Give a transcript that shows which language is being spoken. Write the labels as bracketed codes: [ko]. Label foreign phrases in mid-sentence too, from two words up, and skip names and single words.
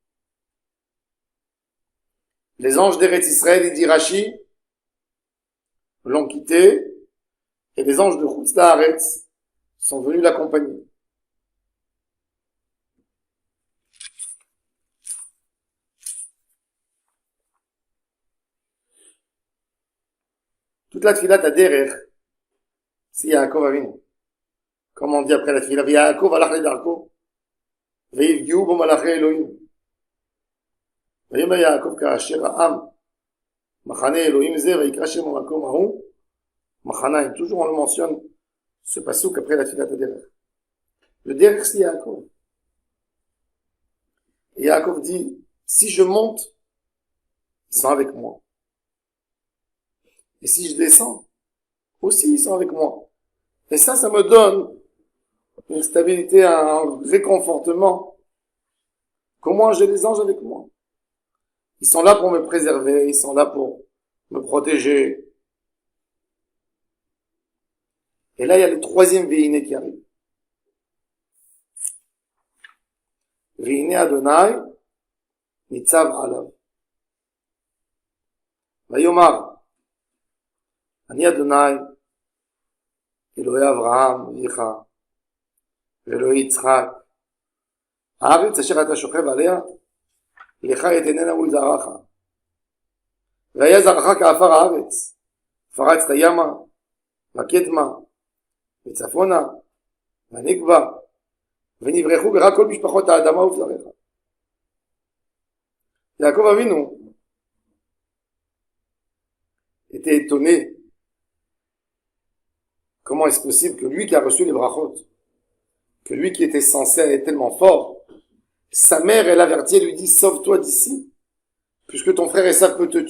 [fr] Les anges d'Eretz Israël, il dit Rashi, l'ont quitté, et les anges de [he] חוץ לארץ [fr] sont venus l'accompagner. Toute la tefila derrière, c'est Yaakov Avinu. Comme on dit après la tefila, [he] יעקב הלך לדרכו ויפגעו בו מלאכי אלהים. ויאמר יעקב כאשר העם מחנה אלוהים זה ויקרא שם המקום ההוא מחניים. [fr] Toujours on le mentionne ce passouk après la tefila derrière. Le derrière c'est Yaakov. Et Yaakov dit, si je monte, ils sont avec moi. Et si je descends, aussi ils sont avec moi. Et ça me donne une stabilité, un réconfortement. Comment j'ai les anges avec moi? Ils sont là pour me préserver, ils sont là pour me protéger. Et là, il y a le troisième Veine qui arrive. [he] והנה ה' נצב עליו. ויאמר אני ה' אלהי אברהם אביך אלהי יצחק, הארץ אשר אתה שוכב עליה, לך יתננה ולזרעך. והיה זרעך כעפר הארץ, פרצת ימה, וקדמה, וצפונה, ונגבה, ונברחו בך כל משפחות האדמה ובזרעך. יעקב אבינו [fr] était étonné. Comment est-ce possible que lui qui a reçu les brachot, que lui qui était censé être tellement fort, sa mère, elle avertit, elle lui dit, sauve-toi d'ici, puisque ton frère Esav peut te tuer.